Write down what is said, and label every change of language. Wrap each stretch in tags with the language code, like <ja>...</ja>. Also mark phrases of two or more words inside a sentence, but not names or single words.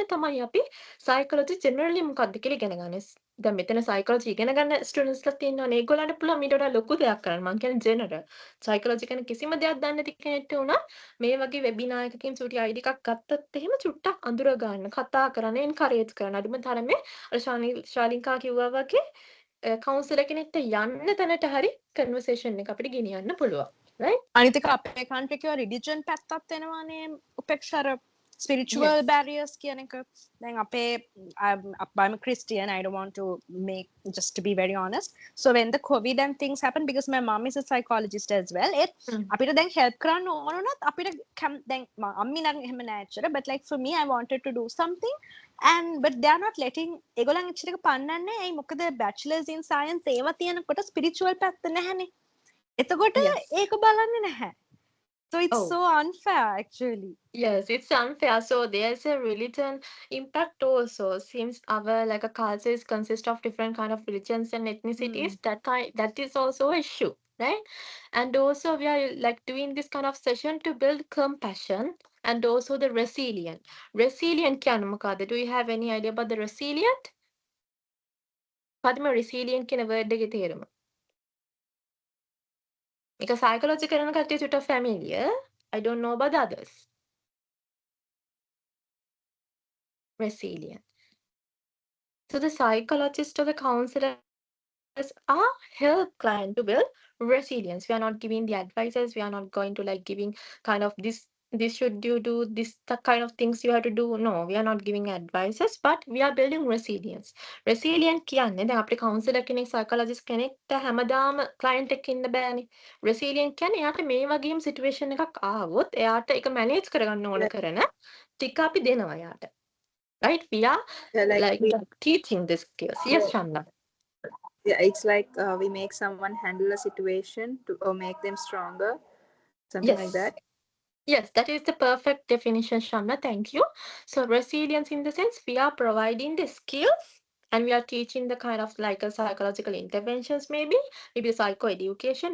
<si>තමයි අපි සයිකොලොජි ජෙනරලි මොකක්ද කියලා ඉගෙන ගන්න දැන් මෙතන සයිකොලොජි ඉගෙන ගන්න ස්ටුඩන්ට්ස්ලා තියෙනවනේ ඒගොල්ලන්ට පුළුවන් මීට වඩා ලොකු දෙයක් කරන්න මම කියන්නේ</si> <en>general psychology</en> <si>ගැන කිසිම දෙයක් දන්නේ නැති කෙනෙක්ට උනා මේ වගේ වෙබිනාර් එකකින් චුටි අයිඩි එකක් ගත්තත් එහෙම චුට්ටක් අඳුර ගන්න කතා කරන්න එන්කරේජ් කරන්න අඩුම තරමේ අර ශාලින්කා කිව්වා වගේ කවුන්සලර් කෙනෙක්ට යන්න තැනට හරි කන්වර්සේෂන් එක අපිට ගෙනියන්න පුළුවන් right අනිත් එක අපේ country එකේ religion පැත්තත් එනවානේ උපේක්ෂාර spiritual</si> <en>yes barriers</en> <si>කියන එක දැන් අපේ</si> <en>I'm a Christian I don't want to make just to be very honest so when the covid and things happened because my mom is a psychologist as well it</en> <si>අපිට දැන් help කරන්න ඕන වුණත් අපිට දැන් අම්මි නම් එහෙම නෑ ඇත්තට</si> <en>but like for me I wanted to do something and but they are not letting</en> <si>ඒගොල්ලන් එච්චර එක පන්නන්නේ ඇයි මොකද</si> <en>bachelors in science</en> <si>ඒවා තියෙනකොට spiritual පැත්ත නැහැනේ එතකොට</si> <en>yes</en> <si>ඒක බලන්නේ නැහැ</si> <en>so it's oh so unfair actually yes, it's unfair. So there's a religion impact also. Seems our like a culture is consist of different kind of religions and ethnicities. That is also an issue, right? And also we are like doing this kind of session to build compassion and also the resilient.</en> <si>Resilient kya මොකද්ද?</si> <en>Do you have any idea about the resilient?</en> <si>මොකද්ද resilient කියන word එකේ තේරුම? මේක psychology කරන කට්ටිය චුට්ටක් familiar.</si> <en>I don't know about the others. Resilient. So the psychologist or the counselors are help client to build resilience. We are not giving the advices. We are not going to like giving kind of this should you do this the kind of things you have to do. No, we are not giving advices, but we are building resilience.</en> <si>Resilient කියන්නේ දැන් අපේ counselor කෙනෙක් psychologist කෙනෙක්ට හැමදාම client එක්ක ඉන්න බෑනේ. Resilient කියන්නේ එයාට මේ වගේම situation එකක් ආවොත් එයාට ඒක manage කරගන්න ඕන කරන ටික අපි දෙනවා එයාට.</si> <en>Right? We are like teaching the skills. Yes, Shanda. Yeah, it's like we make someone handle a situation to or make them stronger, something like Yes. that. Yes, that is the perfect definition, Shanda. Thank you. So resilience in the sense we are providing the skills and we are teaching the kind of like a psychological interventions, maybe psychoeducation.</en>